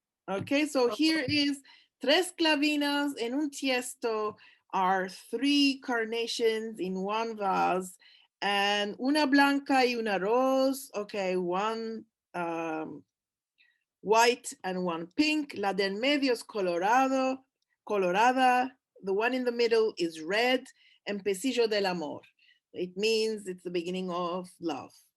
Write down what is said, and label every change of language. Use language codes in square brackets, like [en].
[en] Okay, so here is [lad] tres clavinas en un tiesto [en] are 3 carnations in one vase, and [lad] una blanca y una rose. [en] Okay, one white and one pink. [lad] La del medio es colorada. [en] The one in the middle is red. [lad] Empecillo del amor. [en] It means it's the beginning of love.